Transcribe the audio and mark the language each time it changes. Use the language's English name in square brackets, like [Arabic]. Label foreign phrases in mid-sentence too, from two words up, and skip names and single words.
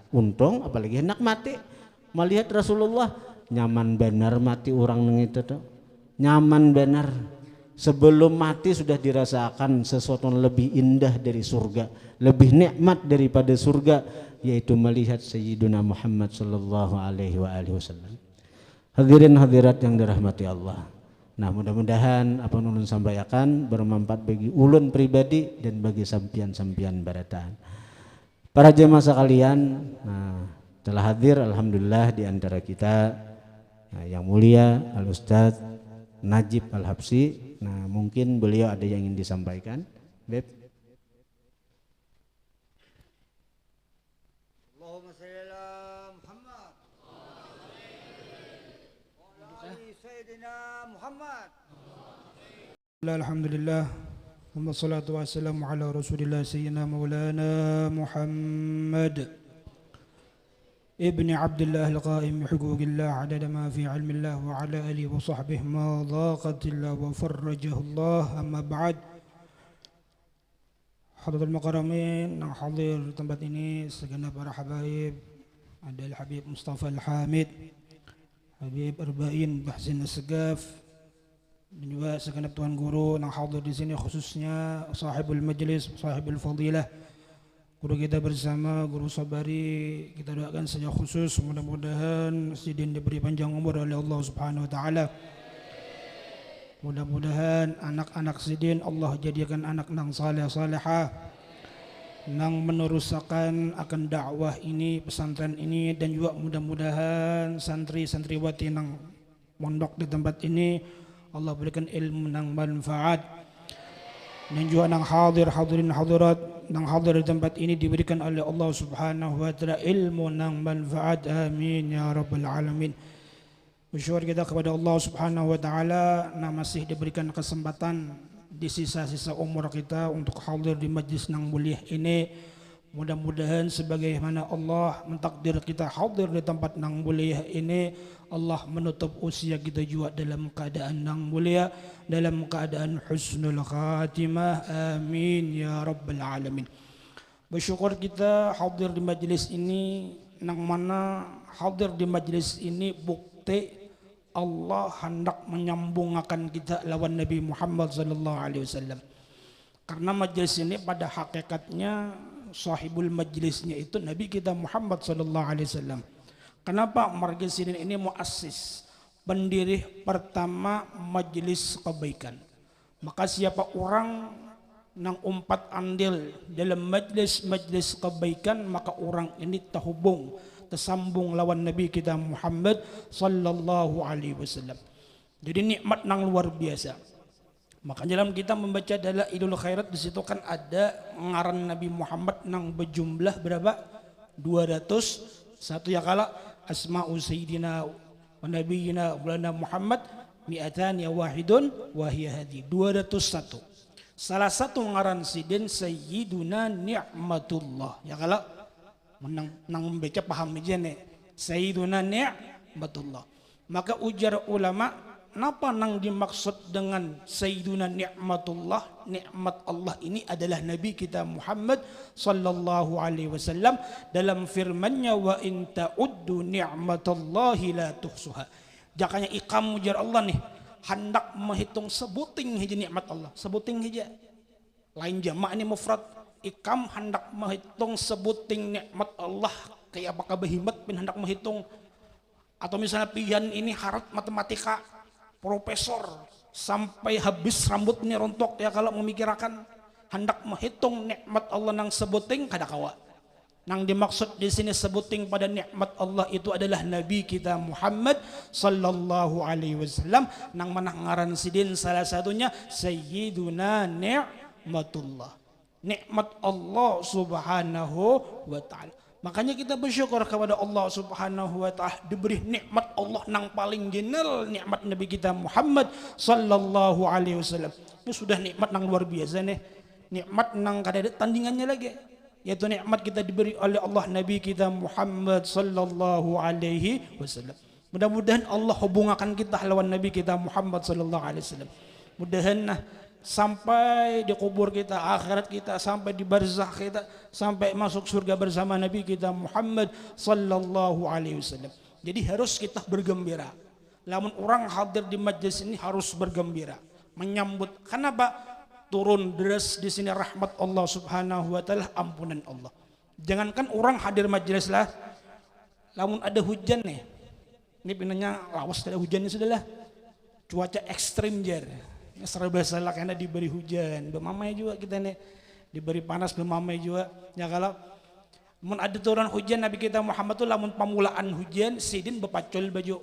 [Banjar] Untung apalagi hendak mati melihat Rasulullah, nyaman benar mati orang nang itu tuh. [Indonesian] Nyaman benar. Sebelum mati sudah dirasakan sesuatu yang lebih indah dari surga, lebih nikmat daripada surga, yaitu melihat Sayyiduna Muhammad [Arabic] صلى الله عليه وسلم. [Banjar] Hadirin hadirat yang dirahmati Allah. Nah, mudah-mudahan apa yang ulun sampaikan bermanfaat bagi ulun pribadi dan bagi sampian-sampian barataan. [Indonesian] Para jemaah sekalian, nah, telah hadir alhamdulillah di antara kita yang mulia Al Ustadz Najib Al-Habsyi. Nah, mungkin beliau ada yang ingin disampaikan. Beb. [Arabic] اللهم صل على محمد. وعلى سيدنا محمد. الحمد لله. والصلاة والسلام على رسول الله سيدنا مولانا محمد ابن عبد الله القائم بحقوق الله عدد ما في علم الله وعلى آله وصحبه ما ضاقت الله وفرجه الله. أما بعد, حضرة المكرمين [Indonesian] yang hadir tempat ini, segenap para habaib, ada Al-Habib Mustafa Al-Hamid, Habib Arba'in Bahsin As-Segaf, dan juga segenap tuan guru yang hadir di sini, khususnya [Arabic] صاحب المجلس، صاحب الفضيلة, [Indonesian] guru kita bersama, Guru Sabari. Kita doakan saja khusus mudah-mudahan Sidin diberi panjang umur oleh Allah [Arabic] سبحانه وتعالى. [Banjar] Mudah-mudahan anak-anak Sidin Allah jadikan anak nang saleh salehah, nang meneruskan akan dakwah ini, pesantren ini, dan juga mudah-mudahan santri-santriwati nang mondok di tempat ini Allah berikan ilmu nang manfaat, dan juga nang hadirin hadirat nang hadir di tempat ini diberikan oleh Allah [Arabic] سبحانه وتعالى [Banjar] ilmu nang manfaat. [Arabic] آمين يا رب العالمين. [Indonesian] Bersyukur kita kepada Allah [Arabic] سبحانه وتعالى [Indonesian] yang masih diberikan kesempatan di sisa-sisa umur kita untuk hadir di majlis nang mulia ini. Mudah-mudahan sebagaimana Allah mentakdir kita hadir di tempat nang mulia ini, Allah menutup usia kita juga dalam keadaan nang mulia, dalam keadaan [Arabic] حسن الخاتمة. آمين يا رب العالمين. [Banjar] Bersyukur kita hadir di majlis ini, nang mana hadir di majlis ini bukti Allah hendak menyambungkan kita lawan Nabi Muhammad [Arabic] صلى الله عليه وسلم. [Indonesian] Karena majlis ini pada hakikatnya sahibul majlisnya itu Nabi kita Muhammad [Arabic] صلى الله عليه وسلم. [Indonesian] Kenapa majlis ini muassis, pendiri pertama majlis kebaikan. [Banjar] Maka siapa orang nang umpat andil dalam majlis kebaikan, maka orang ini terhubung, tersambung lawan Nabi kita Muhammad [Arabic] صلى الله عليه وسلم. [Banjar] Jadi nikmat nang luar biasa. Maka dalam kita membaca Dalailul Khairat, di situ kan ada ngaran Nabi Muhammad nang berjumlah berapa? [Arabic] 201 [Banjar] ya kala [Arabic] أسماء سيدنا ونبينا مولانا محمد مئة يا واحد وهي هادي 201. [Banjar] Salah satu ngaran sidin Sayyiduna Ni'matullah ya kala nang membaca paham aja nih Sayyiduna Ni'matullah. Maka ujar ulama, napa nang dimaksud dengan Sayyiduna Ni'matullah? [Indonesian] Nikmat Allah ini adalah Nabi kita Muhammad [Arabic] صلى الله عليه وسلم [Indonesian] dalam firman-Nya, [Arabic] وإن تعدوا نعمة الله لا تحصوها. [Banjar] Jakanya ikam ujar Allah nih hendak menghitung sebuting hiji nikmat Allah, sebuting hiji. Lain jamak ini mufrad. Ikam hendak menghitung sebuting nikmat Allah, kayak apakah behimat pin hendak menghitung. Atau misalnya pian ini harat matematika profesor sampai habis rambutnya rontok ya kalau memikirkan hendak menghitung nikmat Allah nang sebuting kada kawa. Nang dimaksud di sini sebuting pada nikmat Allah itu adalah Nabi kita Muhammad [Arabic] صلى الله عليه وسلم, [Banjar] nang manah ngaran sidin salah satunya Sayyiduna Ni'matullah. [Indonesian] Nikmat Allah [Arabic] سبحانه وتعالى. [Indonesian] Makanya kita bersyukur kepada Allah [Arabic] سبحانه وتعالى [Indonesian] diberi nikmat Allah nang paling general, nikmat Nabi kita Muhammad [Arabic] صلى الله عليه وسلم. [Banjar] Itu sudah nikmat nang luar biasa nih. Nikmat nang kada ada tandingannya lagi. [Indonesian] Yaitu nikmat kita diberi oleh Allah Nabi kita Muhammad [Arabic] صلى الله عليه وسلم. [Banjar] Mudah-mudahan Allah hubungkan kita lawan Nabi kita Muhammad [Arabic] صلى الله عليه وسلم. [Indonesian] Mudahan sampai di kubur kita, akhirat kita, sampai di barzakh kita, sampai masuk surga bersama Nabi kita Muhammad [Arabic] صلى الله عليه وسلم. [Banjar] Jadi harus kita bergembira. Lamun orang hadir di majlis ini harus bergembira, menyambut. [Indonesian] Kenapa? Turun deras di sini rahmat Allah [Arabic] سبحانه وتعالى, [Indonesian] ampunan Allah. [Banjar] Jangankan orang hadir majlis lah, lamun ada hujan nih. Ini pinanya lawas ada hujan ini sudahlah. Cuaca ekstrim jar. Serba salah karena diberi hujan, bermamai juga kita nih, diberi panas bermamai juga. Ya kalau mun ada turun hujan Nabi kita Muhammad tuh lamun pamulaan hujan sidin bepacul baju.